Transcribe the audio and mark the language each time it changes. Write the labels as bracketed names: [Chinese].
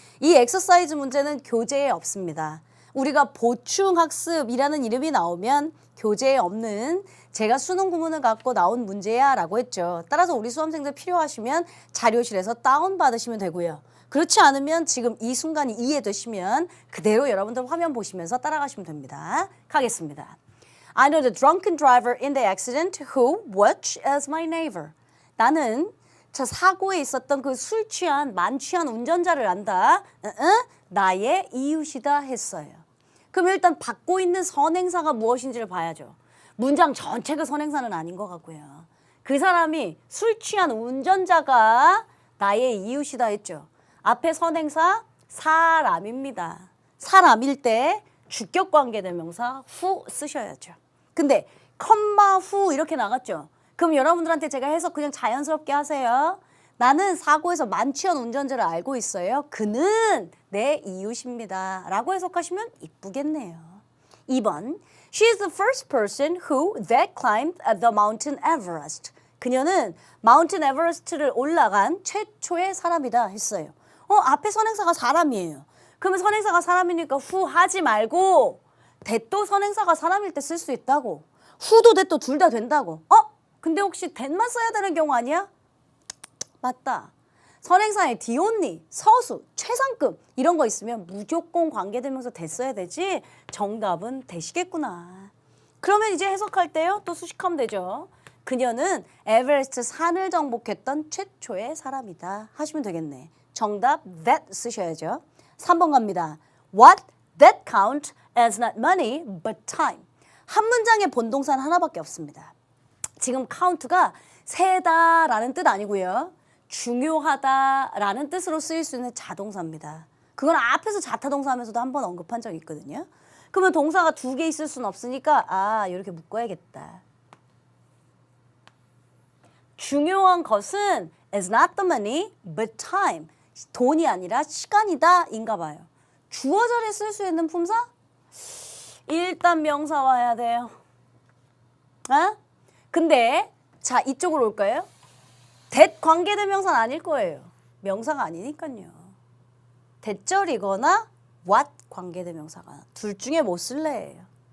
[Korean] 이 엑서사이즈 문제는 교재에 없습니다. 우리가 보충학습이라는 이름이 나오면 교재에 없는 제가 수능 구문을 갖고 나온 문제야 라고 했죠. 따라서 우리 수험생들 필요하시면 자료실에서 다운받으시면 되고요. 그렇지 않으면 지금 이 순간이 이해되시면 그대로 여러분들 화면 보시면서 따라가시면 됩니다. 가겠습니다. [English] I know the drunken driver in the accident who, which is my neighbor. [Korean] 나는 저 사고에 있었던 그 술 취한, 만취한 운전자를 안다. 나의 이웃이다 했어요. 그럼 일단 받고 있는 선행사가 무엇인지를 봐야죠. 문장 전체가 선행사는 아닌 것 같고요. 그 사람이 술 취한 운전자가 나의 이웃이다 했죠. 앞에 선행사 사람입니다. 사람일 때 주격관계대명사 후 쓰셔야죠. 근데 컴마 후 이렇게 나갔죠. 그럼 여러분들한테 제가 해석 그냥 자연스럽게 하세요. 나는 사고에서 만취한 운전자를 알고 있어요. 그는 내 이웃입니다. 라고 해석하시면 이쁘겠네요. 2번. [English] She is the first person who that climbed the Mountain Everest. [Korean] 그녀는 마운틴 에버레스트를 올라간 최초의 사람이다 했어요. 앞에 선행사가 사람이에요. 그러면 선행사가 사람이니까 후 하지 말고 that도 선행사가 사람일 때 쓸 수 있다고. 후도 that도 둘 다 된다고. 근데 혹시 that만 써야 되는 경우 아니야? 맞다. 선행사에 the only, 서수, 최상급 이런 거 있으면 무조건 관계대명사 that 써야 되지 정답은 that이겠구나. 그러면 이제 해석할 때요. 또 수식하면 되죠. 그녀는 에베레스트 산을 정복했던 최초의 사람이다 하시면 되겠네. 정답 that 쓰셔야죠. 3번 갑니다. [English] What that count as not money but time. [Korean] 한 문장에 본동사는 하나밖에 없습니다. 지금 count가 세다라는 뜻 아니고요. 중요하다라는 뜻으로 쓰일 수 있는 자동사입니다. 그건 앞에서 자타동사 하면서도 한번 언급한 적이 있거든요. 그러면 동사가 2개 있을 수는 없으니까 이렇게 묶어야겠다. 중요한 것은 [English] is not the money but time. [Korean] 돈이 아니라 시간이다 인가 봐요. 주어 자리에 쓸 수 있는 품사? 일단 명사 와야 돼요. 근데 자 이쪽으로 올까요? that 관계대명사는 아닐 거예요. 명사가 아니니까요. that절이거나 what 관계대명사가 둘 중에 뭐 쓸래예요.